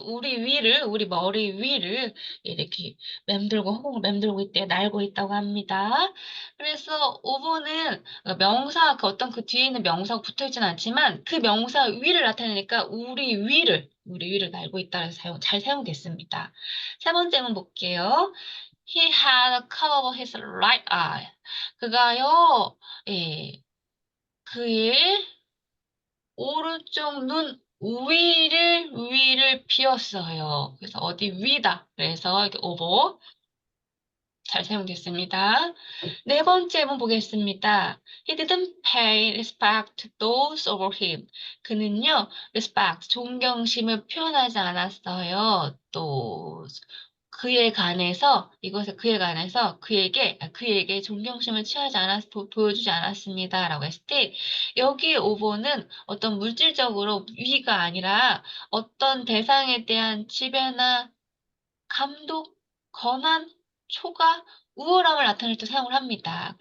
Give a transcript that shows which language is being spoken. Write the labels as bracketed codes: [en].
[ko] 우리 머리 위를 이렇게 허공을 맴돌고 날고 있다고 합니다. 그래서 over는 명사, 어떤 그 뒤에 있는 명사가 붙어 있지는 않지만 그 명사 위를 나타내니까 우리 위를 날고 있다 해서 잘 사용됐습니다. 세 번째 문 볼게요. [en] He had covered his right eye. [ko] 그가요, 예, 그의 오른쪽 눈 위를 비었어요. 그래서 어디 위다. 그래서 이렇게 over 잘 사용됐습니다. 네 번째 문 보겠습니다. [en] He didn't pay respect to those over him. [ko] 그는요, respect, 존경심을 표현하지 않았어요. 또 그에 관해서 그에게 존경심을 보여주지 않았습니다라고 했을 때 여기 over는 어떤 물질적으로 위가 아니라 어떤 대상에 대한 지배나 감독, 권한, 초과, 우월함을 나타낼 때 사용을 합니다.